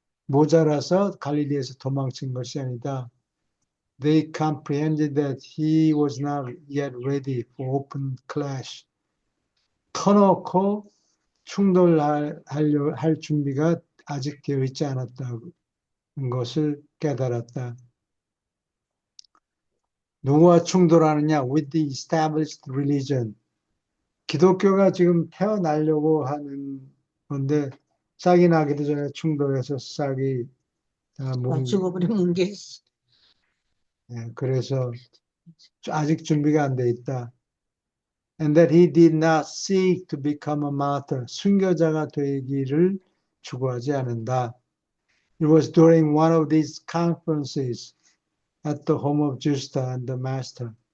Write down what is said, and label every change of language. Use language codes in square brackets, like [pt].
[ko] 모자라서 갈릴리에서 도망친 것이 아니다. [en] They comprehended that he was not yet ready for open clash. [ko] 터놓고 충돌할 준비가 아직 되어 있지 않았다는 것을 깨달았다. 누구와 충돌하느냐? [en] With the established religion. [ko] 기독교가 지금 태어나려고 하는 건데 싹이 나기도 전에 충돌해서 싹이 죽어버리는 게 그래서 아직 준비가 안 돼 있다. [en] and that he did not seek to become a martyr. [ko] 순교자가 되기를 추구하지 않는다. [en] It was during one of these conferences at the home of Justa and the master.